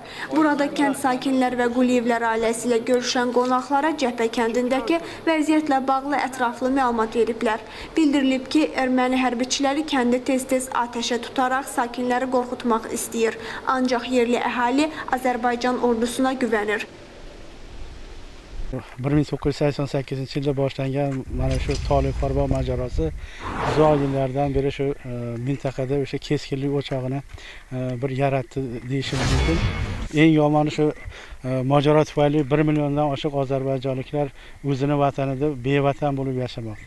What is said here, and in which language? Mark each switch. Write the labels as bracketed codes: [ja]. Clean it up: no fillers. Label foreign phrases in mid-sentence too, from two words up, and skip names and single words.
[az] Burada kənd sakinlər və Quliyevlər ailəsi ilə görüşən qonaqlara Cəbhə kəndindəki vəziyyətlə bağlı ətraflı məlumat veriblər. Bildirilib ki, erməni hərbiçiləri kəndi tez-tez atəşə tutaraq sakinləri qorxutmaq istəyir. Ancaq yerli əhali Azərbaycan ordusuna güvənir. [uz] 1988 yılda başlangan mana shu Toliy Qorabog' mojarosi uzoq yillardan beri shu mintaqada o'sha keskinlik o'chog'ini bir yaratdi deyishim mumkin. Eng yomoni shu mojaro tufayli 1 milliondan oshiq ozarbayjonliklar o'zini vatanida bevatan bo'lib yashamoqda.